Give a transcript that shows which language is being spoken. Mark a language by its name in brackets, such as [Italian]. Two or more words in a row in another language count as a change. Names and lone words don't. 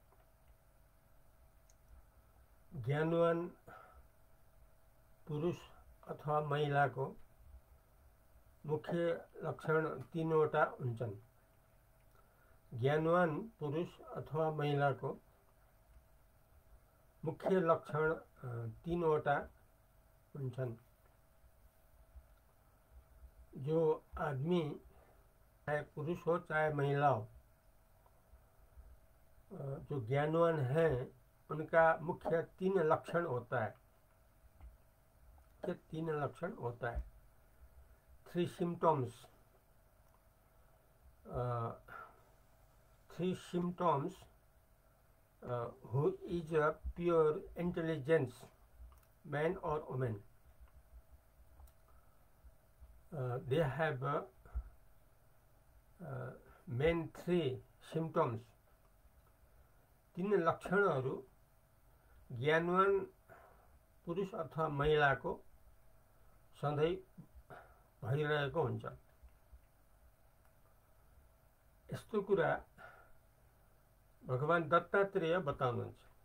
[Nepali] ज्ञानवान पुरुष अथवा महिलाको मुख्य लक्षण तीनवटा हुन्छन्। ज्ञानवान पुरुष अथवा महिलाको मुख्य लक्षण तीनवटा हुन्छन्। [Hindi] जो आदमी चाहे पुरुष हो चाहे महिला हो, जो ज्ञानवान है उनका मुख्य तीन लक्षण होता है। ये तीन लक्षण होता है। [English] three symptoms who is a pure intelligence, man or woman. They have main three symptoms. [Nepali] तीन लक्षणहरू ज्ञानवान पुरुष अथवा महिलाको सधैँ भइरहेको हुन्छ। यस्तो कुरा भगवान दत्तात्रेय बताउनुहुन्छ।